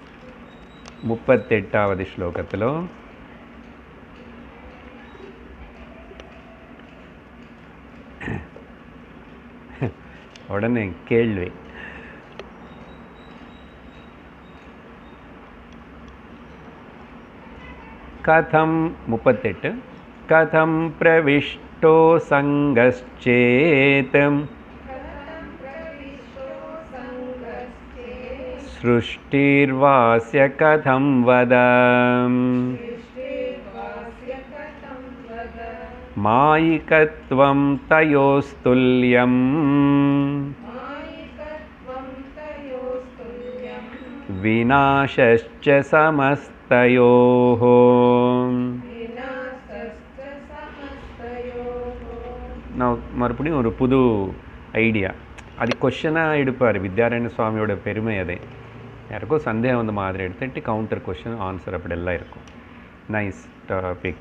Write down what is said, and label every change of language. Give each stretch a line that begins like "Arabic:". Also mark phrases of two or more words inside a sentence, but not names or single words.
Tamil: 38வது ஸ்லோகத்தில் உடனே கேள்வி,
Sanskrit: कथं 38 कथं प्रविष्टो सङ्गश्चेत् सृष्टिर्वास्य कथं वद मायिकत्वं तयोस्तुल्यं विनाशश्च समस्तयोः.
Tamil: நான் மறுபடியும் ஒரு புது ஐடியா, அது கொஷனாக எடுப்பார் வித்யாரண்ய சுவாமியோட பெருமை. அது யாருக்கும் சந்தேகம் வந்த மாதிரி எடுத்துட்டு
English: counter question answer
Tamil: அப்படியெல்லாம் இருக்கும்.
English: nice topic.